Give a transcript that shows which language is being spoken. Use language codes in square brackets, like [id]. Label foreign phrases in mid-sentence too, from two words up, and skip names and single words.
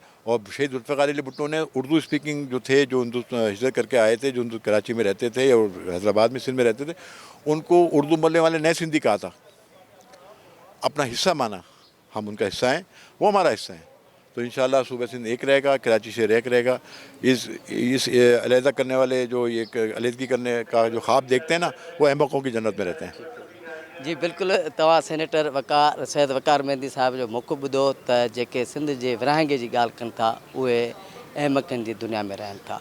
[ur] اور شہید ذوالفقار علی بھٹو نے اردو اسپیکنگ جو تھے، جو ہجرت کر کے آئے تھے، جو کراچی میں رہتے تھے اور حیدرآباد میں سندھ میں رہتے تھے، ان کو اردو بولنے والے نئے سندھی کہا تھا. اپنا حصہ مانا، ہم ان کا حصہ ہیں، وہ ہمارا حصہ ہیں. تو انشاءاللہ صوبہ سندھ ایک رہے گا، کراچی شہر ایک رہے گا. اس علیحدہ کرنے والے جو یہ علیحدگی کرنے کا جو خواب دیکھتے ہیں نا، وہ احمقوں کی جنت میں رہتے ہیں. [sd] जी बिल्कुलु तव्हां सेनेटर वकार सैयद वकार मेहंदी साहिब जो मौक़िफ़ ॿुधो त जेके सिंध जे विरहाङे जी ॻाल्हि कनि था उहे अहमकनि जी दुनिया में रहनि था।